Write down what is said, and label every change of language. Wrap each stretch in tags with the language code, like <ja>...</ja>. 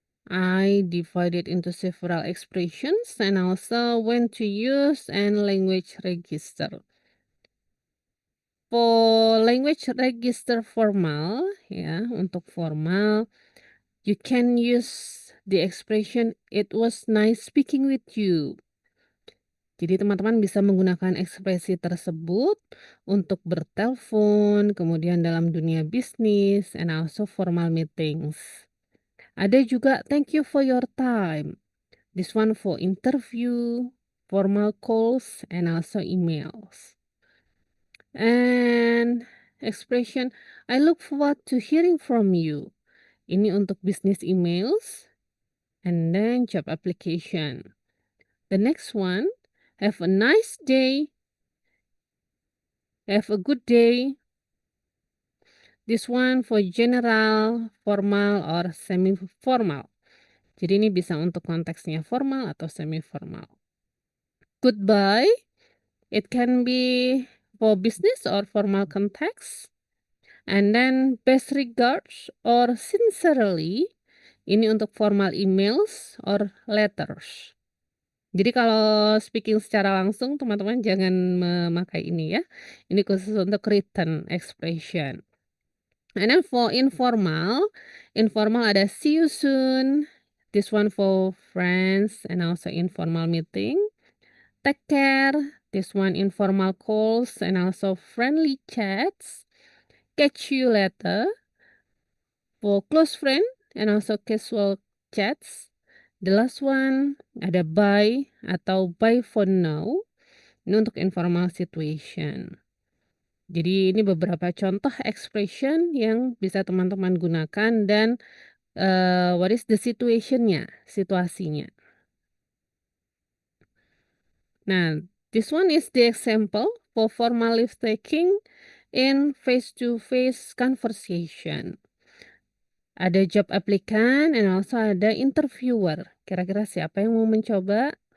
<en>I divided into several expressions and also when to use and language register. For language register formal, ya,</en> <id>untuk formal,</id> <en>you can use the expression, it was nice speaking with you.</en> <id>Jadi teman-teman bisa menggunakan ekspresi tersebut untuk bertelepon, kemudian dalam dunia bisnis,</id> <en>and also formal meetings.</en> <id>Ada juga</id> <en>thank you for your time. This one for interview, formal calls, and also emails. And expression I look forward to hearing from you.</en> <id>Ini untuk</id> <en>business emails and then job application. The next one, have a nice day. Have a good day. This one for general, formal, or semi-formal.</en> <id>Jadi ini bisa untuk konteksnya formal atau semi-formal.</id> <en>Goodbye. It can be for business or formal context. And then best regards or sincerely.</en> <id>Ini untuk</id> <en>formal emails or letters.</en> <id>Jadi kalau speaking secara langsung teman-teman jangan memakai ini ya. Ini khusus untuk</id> <en>written expression. And then for informal ada see you soon. This one for friends and also informal meeting. Take care. This one informal calls and also friendly chats. Catch you later. For close friend and also casual chats. The last one ada bye atau bye for now.</en> <id>Ini untuk</id> <en>informal situation.</en> <id>Jadi ini beberapa contoh expression yang bisa teman-teman gunakan dan</id> <en>what is the situationnya,</en> <id>situasinya.</id> <en>Nah, this one is the example for formal leave taking in face-to-face conversation. Ada job applicant and also ada interviewer.</en> <id>Kira-kira siapa yang mau mencoba?</id>